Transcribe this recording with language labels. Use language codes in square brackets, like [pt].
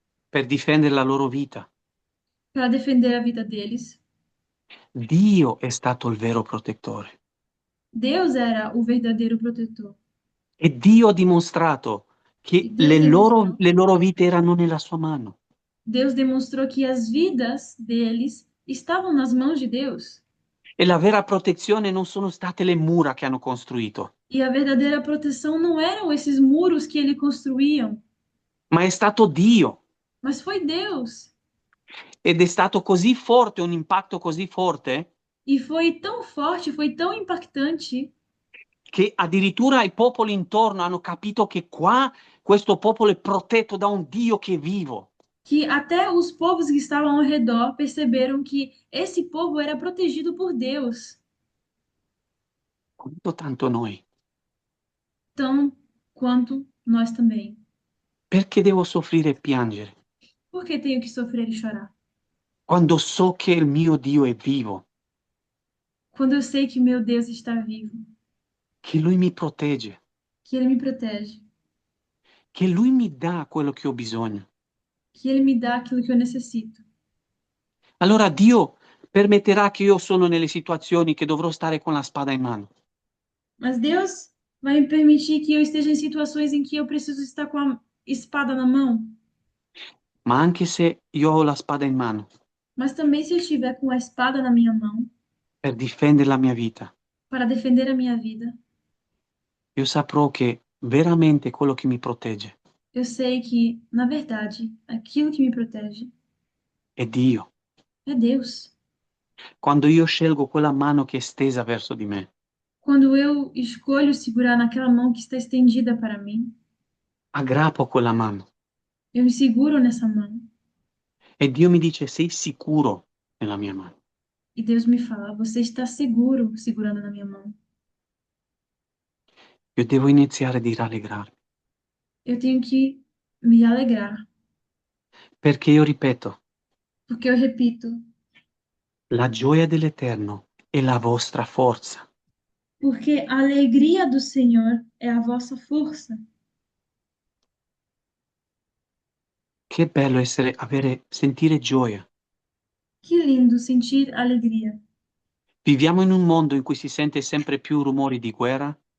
[it] Per difendere la loro vita. [pt] para defender a vida deles, [it] Dio è stato il vero protettore. [pt] Deus era o verdadeiro protetor. [it] E Dio ha dimostrato [pt] E [it] che [pt] Deus [it] le loro vite erano nella sua mano. [pt] demonstrou que as vidas deles estavam nas mãos de Deus. [it] E la vera protezione non sono state le mura che hanno costruito, [pt] E a verdadeira proteção não eram esses muros que ele construíam, [it] ma è stato Dio. [pt] mas foi Deus. [it] Ed è stato così forte, un impatto così forte, [pt] E foi tão forte, foi tão impactante, [it] che addirittura i popoli intorno hanno capito che qua questo popolo è protetto da un Dio che è vivo. [pt] que até os povos que estavam ao redor perceberam que esse povo era protegido por Deus, [it] Quanto tanto noi. [pt] tão quanto nós também. [it] Perché devo soffrire e piangere? [pt] Por que tenho que sofrer e chorar? [it] Quando so che il mio Dio è vivo, [pt] Quando eu sei que meu Deus está vivo, [it] che Lui mi protegge, [pt] que Ele me protege, [it] che Lui mi dà quello che ho bisogno. [pt] que Ele me dá aquilo que eu necessito. [it] Allora Dio permetterà che io sono nelle situazioni che dovrò stare con la spada in mano. [pt] Mas Deus vai me permitir que eu esteja em situações em que eu preciso estar com a espada na mão. [it] Ma anche se io ho la spada in mano [pt] Mas também se eu estiver com a espada na minha mão [it] per difendere la mia vita, [pt] para defender a minha vida, [it] io saprò che veramente quello che mi protegge [pt] eu sei que, na verdade, aquilo que me protege [it] è Dio. [pt] é Deus. [it] Quando io scelgo quella mano che è stesa verso di me, [pt] Quando eu escolho segurar naquela mão que está estendida para mim, [it] aggrappo quella mano [pt] eu me seguro nessa mão. [it] e Dio mi dice sei sicuro nella mia mano. [pt] E Deus me fala: você está seguro segurando na minha mão. [it] Io devo iniziare di rallegrarmi, [pt] Eu tenho que me alegrar, [it] perché io ripeto, [pt] porque eu repito, [it] la gioia dell'Eterno è la vostra forza. [pt] porque a alegria do Senhor é a vossa força. [it] Che bello sentire gioia. [pt] Que lindo sentir alegria. [it] Viviamo in un mondo in cui si sente sempre più rumori di guerra,